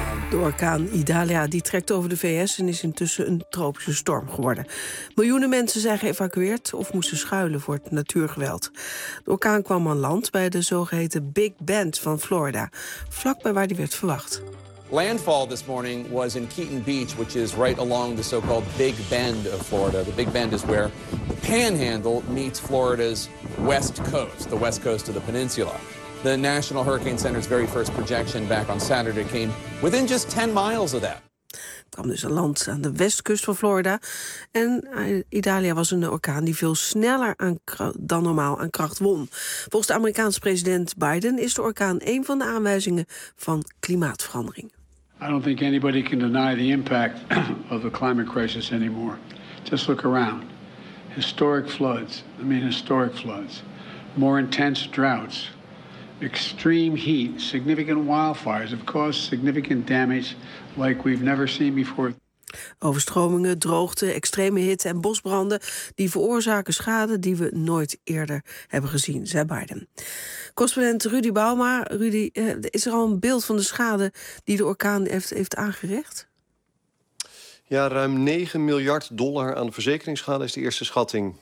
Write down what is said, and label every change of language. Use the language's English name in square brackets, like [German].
[Dutch] De orkaan Idalia die trekt over de VS en is intussen een tropische storm geworden. Miljoenen mensen zijn geëvacueerd of moesten schuilen voor het natuurgeweld. De orkaan kwam aan land bij de zogeheten Big Bend van Florida. Vlakbij waar die werd verwacht. [English] Landfall this morning was in Keaton Beach, which is right along the so-called Big Bend of Florida. The Big Bend is where the Panhandle meets Florida's west coast, the west coast of the peninsula. The National Hurricane Center's very first projection back on Saturday came within just 10 miles of that. [Dutch] Het kwam dus aan land aan de westkust van Florida. En Idalia was een orkaan die veel sneller dan normaal aan kracht won. Volgens de Amerikaanse president Biden is de orkaan een van de aanwijzingen van klimaatverandering. [English] I don't think anybody can deny the impact of the climate crisis anymore. Just look around. Historic floods. I mean historic floods. More intense droughts. Extreme heat, significant wildfires have caused significant damage like we've never seen before. [Dutch] Overstromingen, droogte, extreme hitte en bosbranden die veroorzaken schade die we nooit eerder hebben gezien, zei Biden. Correspondent Rudy Bauma, Rudy, is er al een beeld van de schade die de orkaan heeft aangericht? Ja, ruim 9 miljard dollar aan verzekeringsschade is de eerste schatting.